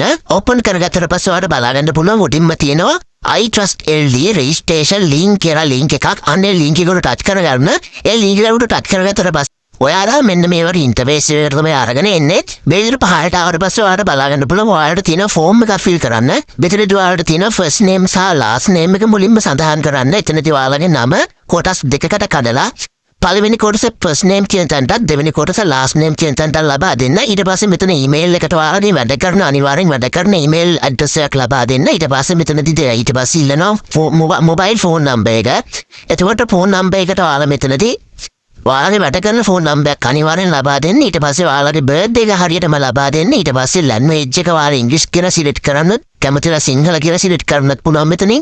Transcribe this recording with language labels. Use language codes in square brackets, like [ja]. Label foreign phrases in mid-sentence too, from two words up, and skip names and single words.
[si] open කරගත්තට පස්සේ ඔයාලට බලාගන්න පුළුවන් උඩින්ම තියෙනවා iTrust LD [en] registration link [si] කියලා link එකක්. අන්නේ link එකට touch කරගන්න. ඒ link එකට touch කරගත්තට පස්සේ ඔයාලා මෙන්න මේ වගේ interface එකට තමයි අරගෙන එන්නේ. මේ විදිහට පහළට ආවට පස්සේ ඔයාලට බලාගන්න පුළුවන් ඔයාලට තියෙන form එක fill කරන්න. මෙතනදී ඔයාලට තියෙන [en] first name [si] සහ [en] last name [si] එක මුලින්ම සඳහන් කරන්න. එතනදී ඔයාලගේ නම කොටස් දෙකකට කඩලා පළවෙනි කොටස [en] first name [si] කියන තැනට, දෙවෙනි කොටස [en] last name [si] කියන තැනට ලබා දෙන්න. ඊට පස්සේ මෙතන email එකට ඔයාලගේ වැඩ කරන අනිවාර්යෙන් වැඩ කරන [en] email address [si] එකක් ලබා දෙන්න. ඊට පස්සේ මෙතනදී ඊට පස්සේ ඉල්ලනවා [en] mobile phone number [si] එක. එතකොට [en] phone number [si] එකට ඔයාලා මෙතනදී ඔයාලගේ වැඩ කරන [en] phone number [si] එක අනිවාර්යෙන් ලබා දෙන්න. ඊට පස්සේ ඔයාලගේ birthday එක හරියටම ලබා දෙන්න. ඊට පස්සේ language එක ඔයාලා English කියලා select කරන්න, කැමතිලා සිංහල කියලා select කරන්නත් පුළුවන් මෙතනින්.